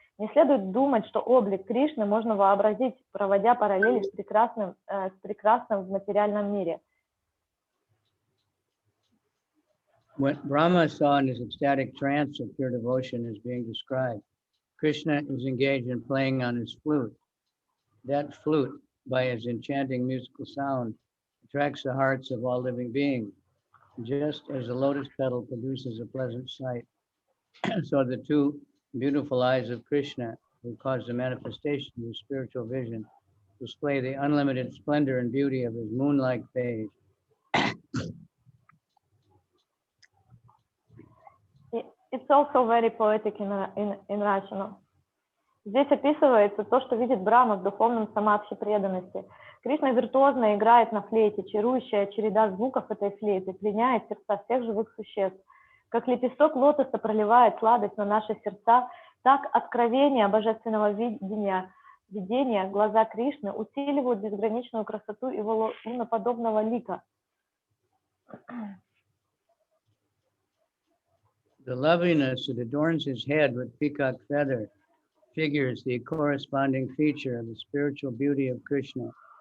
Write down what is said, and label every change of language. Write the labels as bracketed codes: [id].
[ru] Не следует думать, что облик Кришны можно вообразить, проводя параллели с прекрасным в материальном мире. [en] What Brahma saw in his ecstatic trance of pure devotion is being described. Krishna is engaged in playing on his flute. That flute, by its enchanting musical sound, attracts the hearts of all living beings. Just as a lotus petal produces a pleasant sight, so the two beautiful eyes of Krishna, who cause the manifestation of spiritual vision, display the unlimited splendor and beauty of his moon-like face. It's also very poetic in Russian. [ru] Здесь описывается то, что видит Брахма в духовном самадхи преданности. Кришна виртуозно играет на флейте, чарующая череда звуков этой флейты пленяет сердца всех живых существ. Как лепесток лотоса проливает сладость на наши сердца, так откровение божественного видения глаза Кришны усиливают безграничную красоту его луноподобного лика. [en] The loveliness that adorns his head with peacock feather figures the corresponding feature of the spiritual beauty of Krishna.